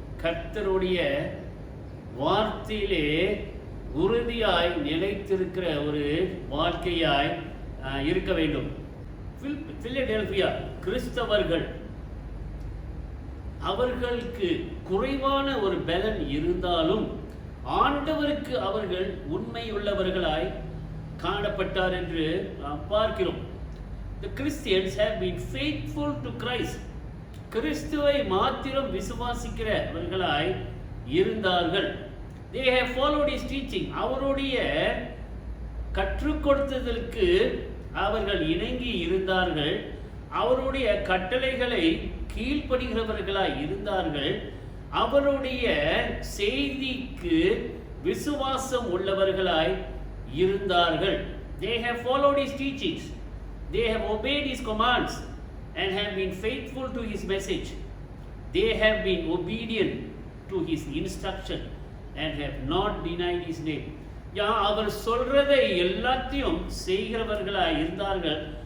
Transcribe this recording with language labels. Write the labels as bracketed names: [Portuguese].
[Tamil] கர்த்தருடைய வார்த்தையிலே உறுதியாய் நிலைத்திருக்கிற ஒரு வாழ்க்கையாய் இருக்க வேண்டும். பிலதெல்பியா கிறிஸ்தவர்கள் அவர்களுக்கு குறைவான ஒரு பலன் இருந்தாலும் ஆண்டவருக்கு அவர்கள் உண்மையுள்ளவர்களாய் காணப்பட்டார் என்று நாம் பார்க்கிறோம். [English] The Christians have been faithful to Christ. [Tamil] கிறிஸ்துவை மாத்திரம் விசுவாசிக்கிறவர்களாய் இருந்தார்கள். [English] They have followed his teaching. [Tamil] அவருடைய கற்றுக் கொடுத்ததற்கு அவர்கள் இணங்கி இருந்தார்கள். அவருடைய கட்டளைகளை கீழ்ப்படுகிறவர்களாய் இருந்தார்கள். அவருடைய செய்திக்கு விசுவாசம் உள்ளவர்களாய் இருந்தார்கள். [English] They have followed his teachings. They have obeyed his commands and have been faithful to his message. They have been obedient to his instruction and have not denied his name. [Tamil] அவர் சொல்றதை எல்லாத்தையும் செய்கிறவர்களாய் இருந்தார்கள்.